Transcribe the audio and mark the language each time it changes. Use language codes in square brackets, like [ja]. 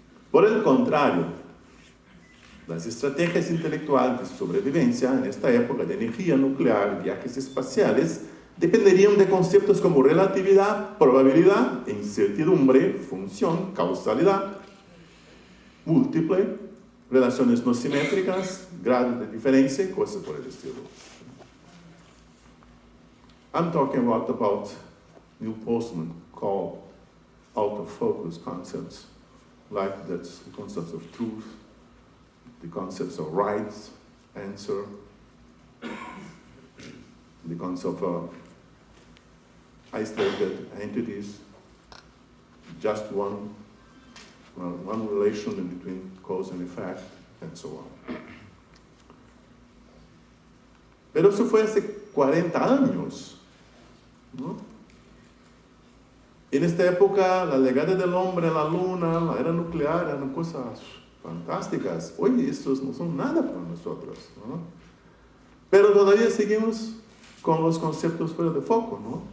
[es] Por el contrario, las estrategias intelectuales de sobrevivencia en esta época de energía nuclear y viajes espaciales dependerían de conceptos como relatividad, probabilidad, incertidumbre, función, causalidad, múltiple, relaciones no simétricas, grados de diferencia, cosas por el estilo. [en] I'm talking about Neil Postman called out-of-focus concepts, like the concepts of truth, the concepts of right, answer, the concept of isolated entities, just one relation in between cause and effect, and so on. [es] Pero eso fue hace 40 años, ¿no? En esta época, la llegada del hombre a la luna, la era nuclear, eran cosas fantásticas. Hoy estos no son nada para nosotros, ¿no? Pero todavía seguimos con los conceptos fuera de foco, ¿no?